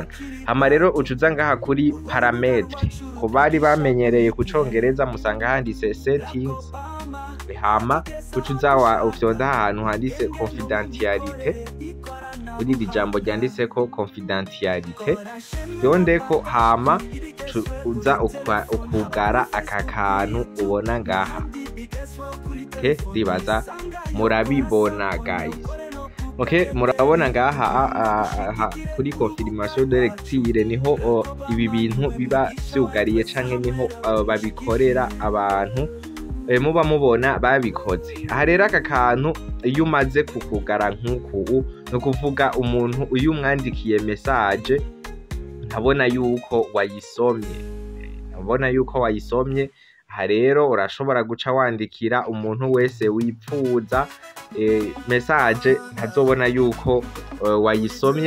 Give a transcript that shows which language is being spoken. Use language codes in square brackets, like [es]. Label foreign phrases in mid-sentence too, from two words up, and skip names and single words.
[rn] Hama rero ucuza ngaha kuri parametre, ko bari bamenyereye ku congereza musanga handitse settings, hama ucuza ufyonda ahantu handitse confidentiality, uri ijambo ryanditse ko confidentiality yondeko, hama uza ukugara aka kantu ubona ngaha. Okay, ndibaza murabibona guys. Okay, murabona ngaha kuri [fr] confirmation de lecture [rn] niho ibi bintu biba vyugariye canke niho babikorera abantu muba mubona babikoze. Aha rero aka kantu iyo umaze kukugara nk'uku, no kuvuga umuntu uyu umwandikiye message ntabona yuko wayisomye, aha rero urashobora guca wandikira umuntu wese wipfuza message, ntazobona yuko wayisomye.